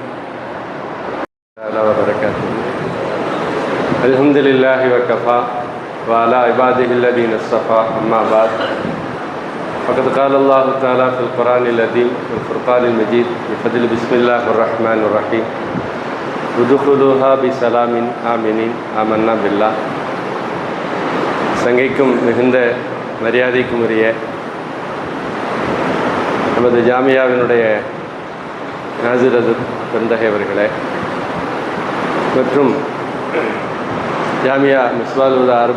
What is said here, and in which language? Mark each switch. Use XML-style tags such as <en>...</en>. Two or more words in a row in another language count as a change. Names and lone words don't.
<ar>الحمد لله وكفى وعلى عباده الذين اصطفى أما بعد فقد قال الله تعالى في القرآن العظيم والفرقان المجيد بفضل بسم الله الرحمن الرحيم ودخلوها بسلام آمنين آمنا بالله.</ar> <ta>சங்கைக்கும் மிகுந்த மரியாதைக்கும் உரிய நமது ஜாமியாவினுடைய நாசிரது பெருந்தகை அவர்களே மற்றும் ஜாமியா மிஸ்பால் உல் ஹுதா</ta>